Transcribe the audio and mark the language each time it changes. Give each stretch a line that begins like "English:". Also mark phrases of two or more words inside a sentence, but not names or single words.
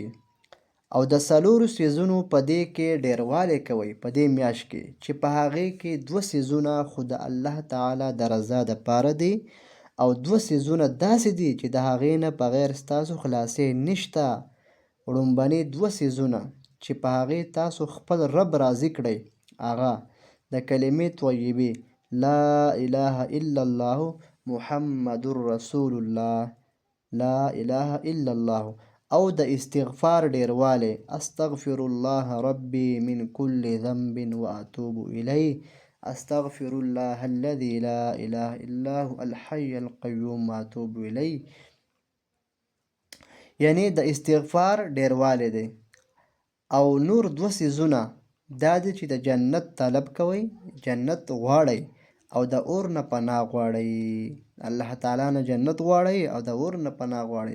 Pashto: او د 4 څیزونو په دې کې ډیروالی کوي په دې میاشت کې، چې په هغې کې 2 څیزونه خو د الله تعالی د رضا دپاره دي او 2 څیزونه داسې دي چې د هغې نه بغیر ستاسو خلاصې نشته. وړومبني 2 څیزونه چې په هغې تاسو خپل رب راضي کړئ، هغه د کلمې طیبې
Arabic: لا اله الا الله محمد رسول الله، لا اله الا الله،
Pashto: او د استغفار ډیروالی
Arabic: استغفر الله ربي من كل ذنب واتوب الیه، استغفر الله الذي لا اله الا هو الحي القيوم واتوب الیه.
Pashto: یعنی د استغفار ډیروالی دی. او نور 2 څیزونه دا دي چې د جنت طلب کوئ، جنت غواړئ او د اور نه پناه غواړئ. الله تعالی نه جنت غواړئ او د اور نه پناه غواړئ.